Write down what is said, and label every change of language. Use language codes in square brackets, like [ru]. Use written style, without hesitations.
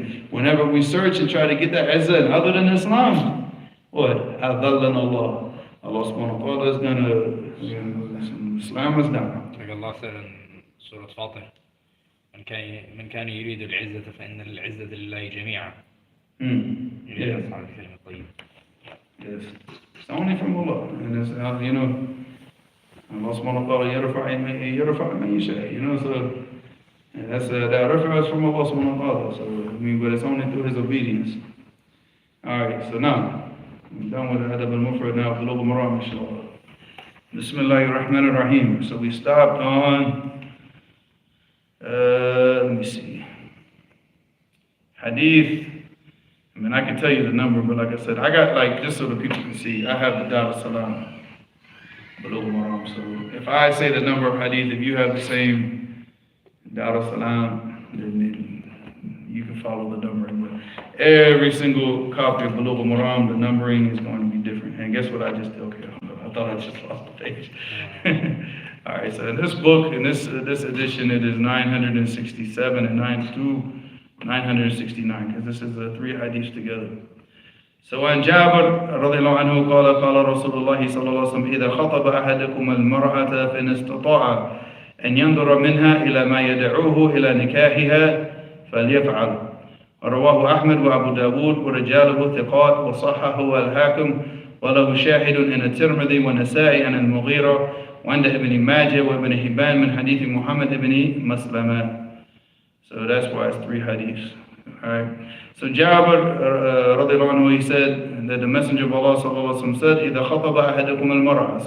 [en] Whenever we search and try to get that izzah other than Islam, what? [ar] أَذَلَّنَ اللَّهِ. [en] Allah subhanahu wa ta'ala is gonna, Islam is down. Like Allah said in Surah Fatih, [ar] من كان يريد العزة فإن العزة لله جميعا. [en] Yes. Yes. It's only from Allah. And it's, Allah subhanahu wa ta'ala [ar] يرفع من يشاء. [en] So and that's that reference is from Allah subhanahu wa ta'ala. So but it's only through His obedience. Alright, so now we're done with Adab al-Mufrad now, Bulugh al-Maram, inshallah. Bismillahir Rahmanir Rahim. So we stopped on let me see. Hadith. I mean, I can tell you the number, but like I said, I got just so the people can see, I have the Dar al-Salam, Bulugh al-Maram. So if I say the number of hadith, if you have the same Dar al-Salam, then you can follow the numbering. But every single copy of Bulugh al-Maram, the numbering is going to be different. And guess what I just did? Okay, I thought I just lost the page. All right, so in this book, in this edition, it is 967 and 969, because this is the 3 hadiths together. [ar] So عن جابر رضي الله عنه قال قال رسول الله صلى الله عليه وسلم إذا خطب أحدكم المرأة فإن استطاع أن ينظر منها إلى ما يدعوه إلى نكاحها فليفعل. رواه أحمد وأبو داود ورجاله ثقات وصححه الحاكم وله شاهد إن الترمذي والنسائي عن المغيرة وعند ابن ماجه وابن حبان من حديث محمد بن مسلمة. [en] So that's why it's 3 hadiths. Alright. So Jabir radiallahu anhu, he said that the Messenger of Allah sallallahu alaihi wasallam said, [ar] إِذَا خَطَبَ أَحَدُكُمُ الْمَرْأَةَ.